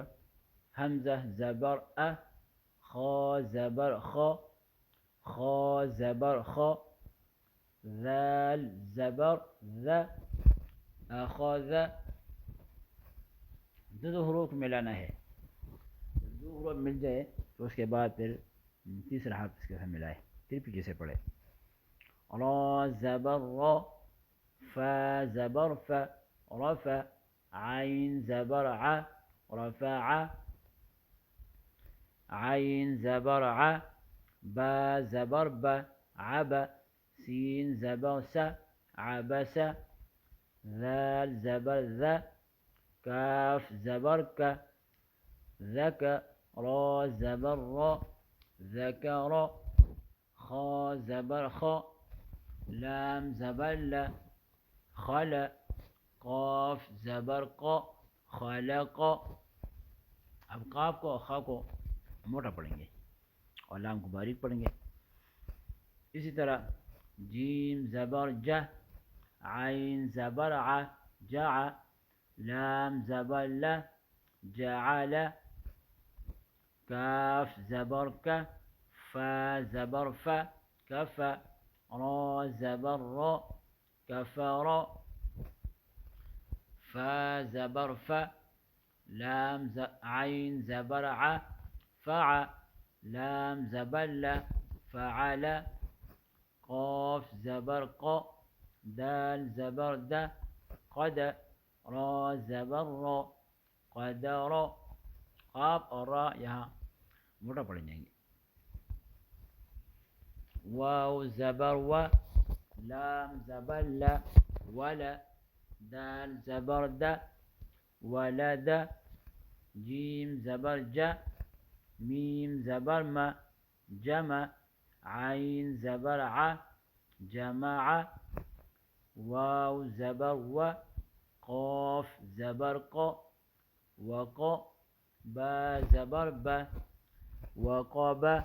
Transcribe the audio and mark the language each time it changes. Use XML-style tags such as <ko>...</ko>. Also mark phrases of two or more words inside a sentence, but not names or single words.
<ur>حمزہ زبر ا، خا زبر خا، خا زبر خا، ذال زبر ذ، اخذ۔ دو حروف ملانا ہے، دو حروف مل جائے تو اس کے بعد پھر تیسرا حرف اس کے ساتھ ملائے، پھر پیچھے سے پڑھے۔ را زبر را، فا زبر ف، رفع، عین زبر ع، رفع، عین زبر ع، با زبر ب، عب، سین زبر س، عبس، ذال زبر ذ، کاف زبر کا، ذک، را زبر را، ذکر، خا زبر خا، لام زبر ل، خل، قاف زبر قا، خلق۔ اب قاف کو اور خا کو موٹا پڑھیں گے اور لام کو باریک پڑھیں گے۔ اسی طرح جیم زبر ج، عین زبر ع، جع، لام زبر ل، جعل، کاف زبر ک، فا زبر ف، کف، را زبر را، کفر، فا زبر ف، لام عین زبر ع، فع، لام زبر ل، فعل، قاف زبر قا، دال زبر د، قد، را زبر را، قدر۔ قاف اور را یہاں موٹا پڑھ جائیں گے۔ واو زبر و، لام زبر ل، ول، دال زبر د، ولد، جیم زبر ج، میم زبر م، جمع، عین زبر ع، جمع، واو زبر و، قاف زبر ق وق با زبر ب وقب</ur>